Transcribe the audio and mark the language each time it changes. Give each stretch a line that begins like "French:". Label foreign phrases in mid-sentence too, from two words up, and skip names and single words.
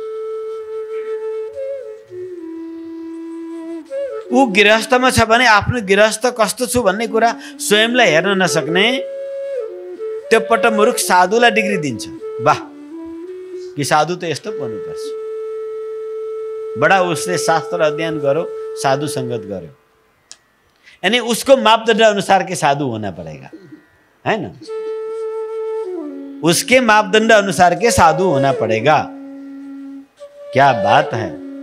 Nepali: ऊ गृहस्थमा छ भने आफ्नो गृहस्थ कस्तो छु भन्ने कुरा स्वयंलाई हेर्न नसक्ने त्यो पटमुरुख साधुलाई डिग्री दिन्छ। वाह, कि साधु त यस्तो पो हुनुपर्छ।
Hindi: बड़ा उसने शास्त्र अध्ययन करो, साधु संगत करो, यानी उसको मापदंड अनुसार के साधु होना पड़ेगा, है ना? उसके मापदंड अनुसार के साधु होना पड़ेगा। क्या बात है।